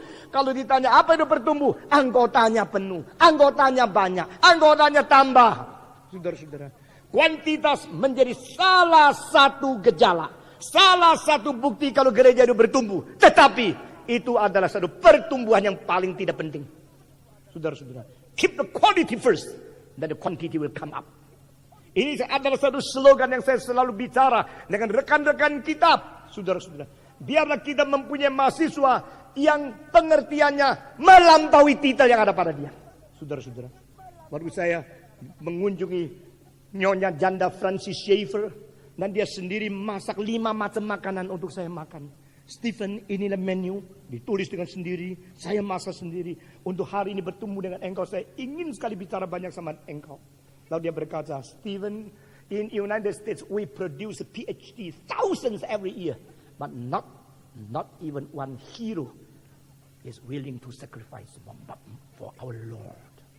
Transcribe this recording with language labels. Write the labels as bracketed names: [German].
[Indonesian] Kalau ditanya apa itu bertumbuh, anggotanya penuh, anggotanya banyak, anggotanya tambah. Saudara-saudara, kuantitas menjadi salah satu gejala, salah satu bukti kalau gereja itu bertumbuh. Tetapi itu adalah satu pertumbuhan yang paling tidak penting. Saudara-saudara, [English] keep the quality first, then the quantity will come up. [Indonesian] Ini adalah satu slogan yang saya selalu bicara dengan rekan-rekan kitab. Saudara-saudara, biarlah kita mempunyai mahasiswa yang pengertiannya melampaui titel yang ada pada dia. Saudara-saudara, waktu saya mengunjungi Nyonya Janda Francis Schaeffer, dan dia sendiri masak 5 macam makanan untuk saya makan. Stephen, inilah menu, ditulis dengan sendiri, saya masak sendiri. Untuk hari ini bertemu dengan engkau, saya ingin sekali bicara banyak sama engkau. Lalu dia berkata, [English] Stephen, in United States we produce a PhD thousands every year, but not even one hero is willing to sacrifice for our Lord.